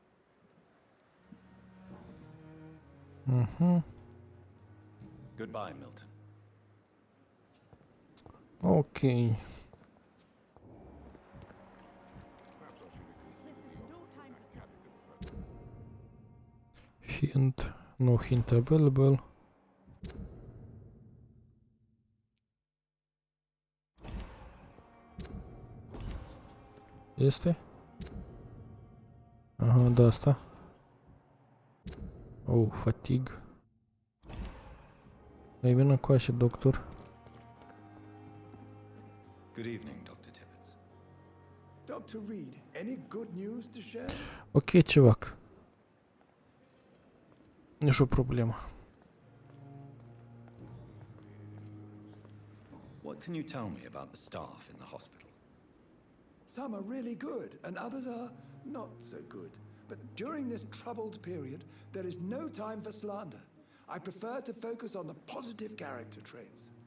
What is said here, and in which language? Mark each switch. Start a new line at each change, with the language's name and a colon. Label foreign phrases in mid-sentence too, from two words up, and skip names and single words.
English: Goodbye, Milton. Ok. Hint. No hint available.
Romanian: Este? Aha, da asta. Oh, fatigue. Ei, vină încoace, doctor.
English: Good evening, Dr. Tibbets. Dr. Reed, any good news to share?
Russian: Ok, чувак.
Romanian: Nici o problemă.
English: What can you tell me about the staff in the hospital? Some are really good, and others are not so good. But during this troubled period, there is no time for slander. I prefer to focus on the positive character traits.